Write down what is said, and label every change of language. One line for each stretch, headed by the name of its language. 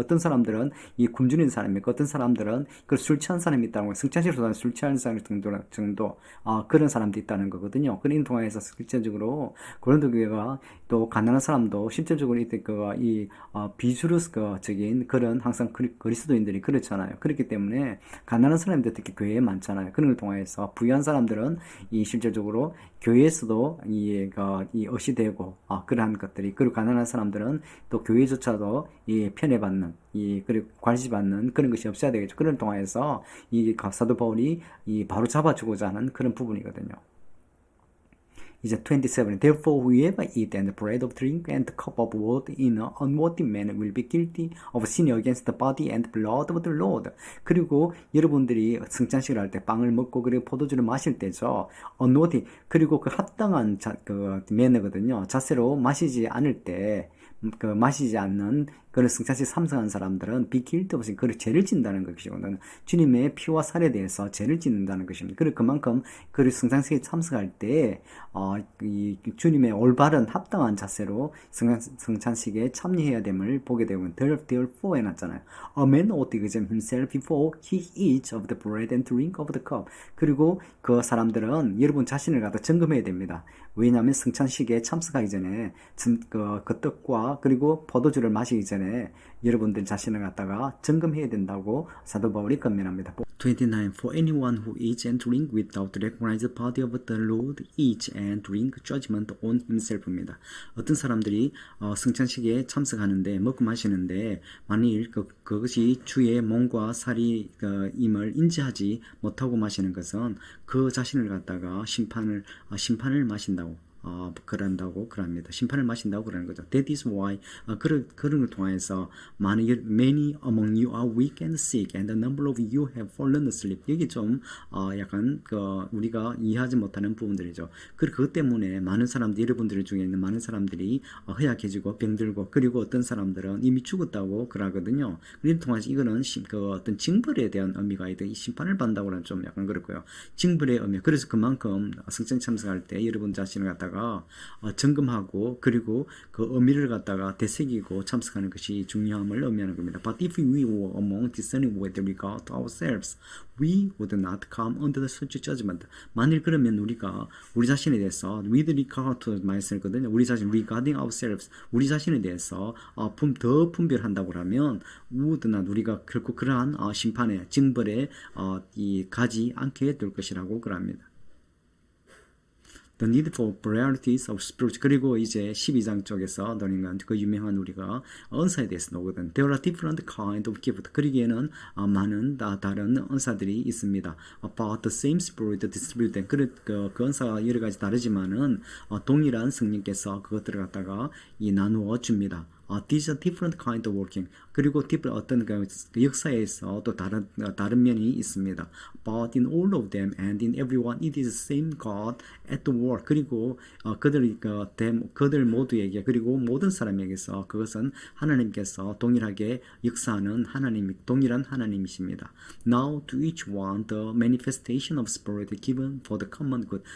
Korean: 어떤 사람들은 이 굶주린 사람이 있고 어떤 사람들은 술 취한 사람이 있다는 거예요. 승천식으로는 술 취한 사람 정도 그런 사람도 있다는 거거든요. 그런 통해서 실제적으로 고린도교회가 또 가난한 사람도 실제적으로 이 비주류적인 그런 항상 그리스도인들이 그렇잖아요. 그렇기 때문에 가난한 사람들 특히 교회에 많잖아요. 그런 걸 통해서 부유한 사람들은 이 실제적으로 교회에서도 이 옷이 되고 그러한 것들이, 그리고 가난한 사람들은 또 교회조차도 이 편애받는 그리고 관시받는 그런 것이 없어야 되겠죠. 그런 통해서 이 사도 바울이 바로 잡아주고자 하는 그런 부분이거든요. 이제 27.
English: Therefore, whoever eat and bread of drink and the cup of water in an unworthy manner will be guilty of sinning against the body and blood of the Lord.
Korean: 그리고 여러분들이 승찬식을 할 때 빵을 먹고 그리고 포도주를 마실 때죠.
English: unworthy,
Korean: 그리고 그 합당한 매너거든요. 자세로 마시지 않을 때, 마시지 않는 그런 승찬식 참석한 사람들은 비길도 없이 그 죄를 짓는다는 것이거든요. 주님의 피와 살에 대해서 죄를 짓는다는 것입니다. 그리고 그만큼 그 승찬식에 참석할 때 이 주님의 올바른 합당한 자세로 승찬식에 참여해야 됨을 보게 되면 therefore 해놨잖아요.
English: A man ought to examine himself before he eats of the bread and drink of the cup.
Korean: 그리고 그 사람들은 여러분 자신을 갖다 점검해야 됩니다. 왜냐하면 승찬식에 참석하기 전에 그 떡과 그리고 포도주를 마시기 전에 여러분들 자신을 갖다가 점검해야 된다고 사도 바울이 권면합니다. 29.
English: For anyone who eats and drink without recognize the body of the Lord eats and drink judgment on himself
Korean: 입니다. 어떤 사람들이 승찬식에 참석하는데 먹고 마시는데 만일 그것이 주의 몸과 살이 임을 인지하지 못하고 마시는 것은 그 자신을 갖다가 심판을 마신다고 그럽니다. 심판을 마신다고 그러는 거죠.
English: That is why
Korean: 그런 걸 통해서
English: many among you are weak and sick, and the number of you have fallen asleep.
Korean: 여기 좀 약간 우리가 이해하지 못하는 부분들이죠. 그것 때문에 많은 사람들, 여러분들 중에 있는 많은 사람들이 허약해지고 병들고, 그리고 어떤 사람들은 이미 죽었다고 그러거든요. 그를 통해서 이거는 어떤 징벌에 대한 의미가 있다. 이 심판을 받는다고는 좀 약간 그렇고요. 징벌의 의미. 그래서 그만큼 승천 참석할 때 여러분 자신을 갖다가 점검하고 그리고 그 의미를 갖다가 되새기고 참석하는 것이 중요함을 의미하는 겁니다.
English: But if we were among discerning with regard to ourselves, we would not come under the such judgment.
Korean: 만일 그러면 우리 자신에 대해서
English: with regard to
Korean: 많이 쓰거든요. 우리 자신
English: regarding ourselves,
Korean: 우리 자신에 대해서 더 분별한다고 하면
English: would not,
Korean: 우리가 결코 그러한 심판에 징벌에 가지 않게 될 것이라고 그럽니다.
English: The need for varieties of spirit.
Korean: 그리고 이제 12장 쪽에서 너희는 그 유명한 우리가 은사에 대해서 나오거든.
English: There are different kind of gift.
Korean: 그러기에는 많은 다른 은사들이 있습니다.
English: But the same spirit distributed.
Korean: 그 은사가 여러 가지 다르지만은 동일한 성령께서 그것들을 갖다가 나누어 줍니다.
English: These are different kind of working.
Korean: 그리고 어떤 그 역사에서 또 다른 면이 있습니다.
English: But in all of them and in everyone, it is the same God at the work.
Korean: 그리고 그들 모두에게, 그리고 모든 사람에게서 그것은 하나님께서 동일하게 역사하는 동일한 하나님이십니다.
English: Now to each one the manifestation of spirit given for the common good.